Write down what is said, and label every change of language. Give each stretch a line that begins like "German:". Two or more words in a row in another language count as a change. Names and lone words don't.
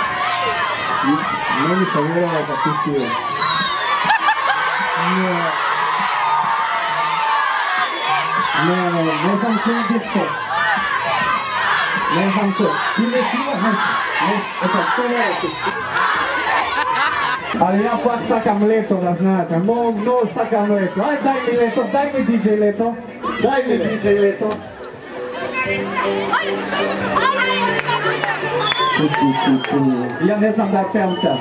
Macedonian: Не ми се верува дека ти си Иван. Не знам кој е дечко. Не знам кој. Ти не си Иван, ето, што не е ти. Али ја пак сакам лето, да знате, многу сакам лето. Ај, дај ми лето, дај ми DJ лето. Дај ми DJ лето. Ја не знам да певам сад.